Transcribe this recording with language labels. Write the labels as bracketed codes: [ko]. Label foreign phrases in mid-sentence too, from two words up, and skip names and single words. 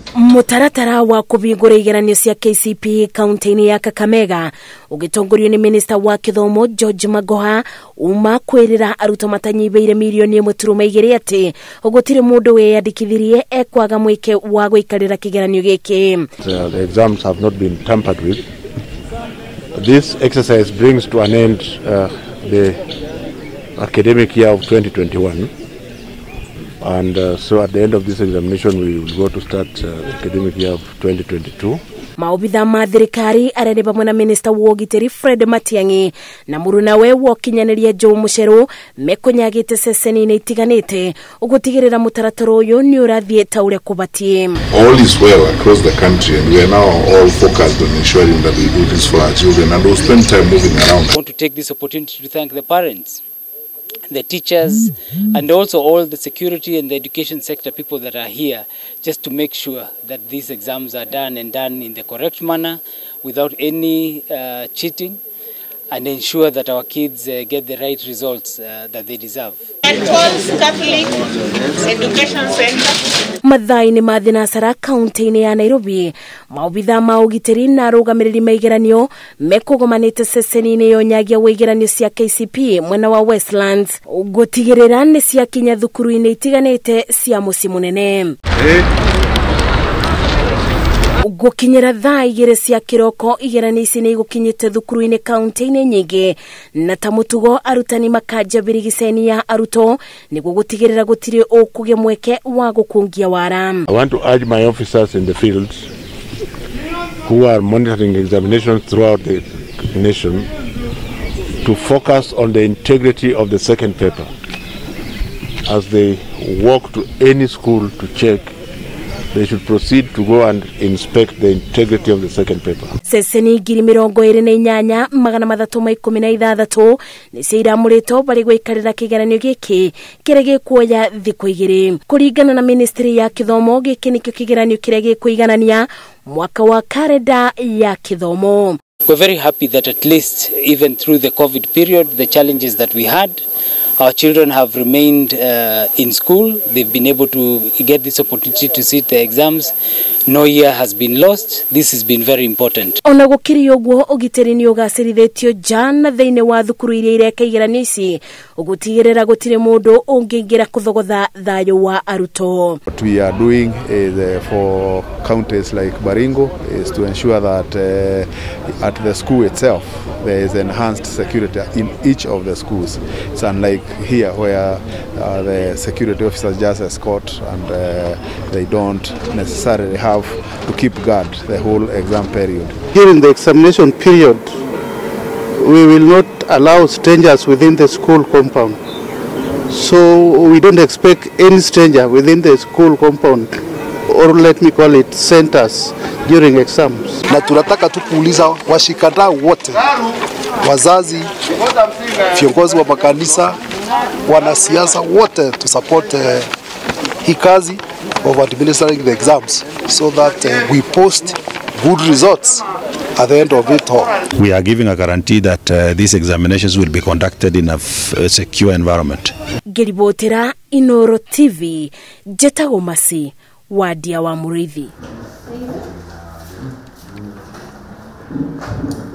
[ki] Mutaratara wa kũhingũra igeranio cia KCPE kaunti-inĩ ya Kakamega ũgĩtongorio nĩ Minista wa Gĩthomo George Magoha uma kwĩrĩra arutwo matanyihiire milioni 1.2 atĩ gũtirĩ mũndũ weyandĩkithirie ekwaga mweke wa gũikarĩra kĩgeranio gĩkĩ. [en] The exams have not been tampered with. This exercise brings to an end the academic year of 2021. And so at the end of this examination we will go to start the academic year of 2022. [ki] Maobitha ma thirikari arĩa hamwe na Minister wa Ũgitĩri Fred Matiang'i na mũrunawe wa ũkinyanĩria Joe Mucheru mekũnyagĩte ceceni-inĩ itiganĩte ũgũtigĩrĩra mũtaratara ũyũ nĩ ũrathiĩ ta ũrĩa kũbatie. [en] All is well across the country and we are now all focused on ensuring that we do this for our children and we'll spend time moving around. I want to take this opportunity to thank the parents, the teachers, and also all the security and the education sector people that are here just to make sure that these exams are done in the correct manner without any cheating and ensure that our kids get the right results that they deserve. Catholic Education Center. [ki] Mathainĩ ma thinacara kaunti-inĩ ya Nairobi, maobitha ma ũgitĩri na arũgamĩrĩri ma igeranio mekũgomanĩte ceceni-inĩ ya ũnyagia wa igeranio cia KCPE mwena wa Westlands gũtigĩrĩra nĩ ciakinya thukuru-inĩ itiganĩte cia mũciĩ mũnene. Gũkinyĩra thaa 2 cia kĩroko igeranio ici nĩ igũkinyĩte thukuru-inĩ kaunti-inĩ nyingĩ na ta mũtugo arutani makanjabĩra gĩceni ya arutwo nĩguo gũtigĩrĩra gũtirĩ ũkũgĩa mweke wa gũkũngia wara. [en] I want to urge my officers in the field who are monitoring examinations throughout the nation to focus on the integrity of the second paper as they walk to any school to check. They should proceed to go and inspect the integrity of the second paper. [ki] Ceceni 28,316 nĩ ciramũrĩtwo barĩ gwĩkarĩra kĩgeranio gĩkĩ kĩrĩa gĩkuoya thikũ 2. Kũringana na Ministry ya Gĩthomo, gĩkĩ nĩkĩo kĩgeranio kĩrĩa gĩkũiganania mwaka wa kalenda ya gĩthomo. [en] We're very happy that at least even through the COVID period, the challenges that we had, our children have remained in school. They've been able to get this opportunity to sit the exams. No year has been lost. This has been very important. [ki] Ona gũkĩrĩ ũguo ũgitĩri nĩ ũgacĩrithĩtio jana thĩinĩ wa thukuru iria ireka igeranio ici ũgũtigĩrĩra gũtirĩ mũndũ ũngĩingĩra kũthogotha thayũ wa arutwo. [en] What we are doing is for counties like Baringo is to ensure that at the school itself there is enhanced security in each of the schools. It's unlike here where the security officers just escort and they don't necessarily have to keep guard the whole exam period. During the examination period, we will not allow strangers within the school compound. So we don't expect any stranger within the school compound, or let me call it centers, during exams. [sw] Na tunataka tu kuuliza washikadau wote, wazazi, viongozi wa makanisa, wanasiasa wote [en] to support [sw] hii kazi [en] of administering the exams so that we post good results at the end of it all. We are giving a guarantee that these examinations will be conducted in a secure environment. [ki] Geribotera Inoro TV, Jetagomasi, Wadia wa Murithi.